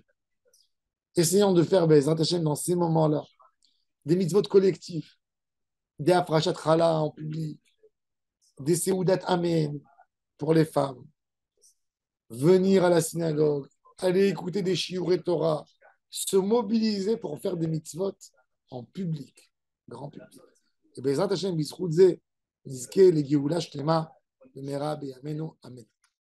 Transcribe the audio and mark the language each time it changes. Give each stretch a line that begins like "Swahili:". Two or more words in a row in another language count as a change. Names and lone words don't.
French: Essayons de faire
Hebrew: בעזרת השם
French: dans ces moments-là des mitzvot collectifs, des
Hebrew: הפרשת חלה
French: en public, des
Hebrew: סעודת אמן
French: pour les femmes, venir à la synagogue, aller écouter des
Hebrew: שיעורי תורה,
French: se mobiliser pour faire des mitzvot en public, grand public.
Hebrew: Et בעזרת השם, בזכות זה, נזכה, לגאולה שלמה, למהרה בימינו, אמן.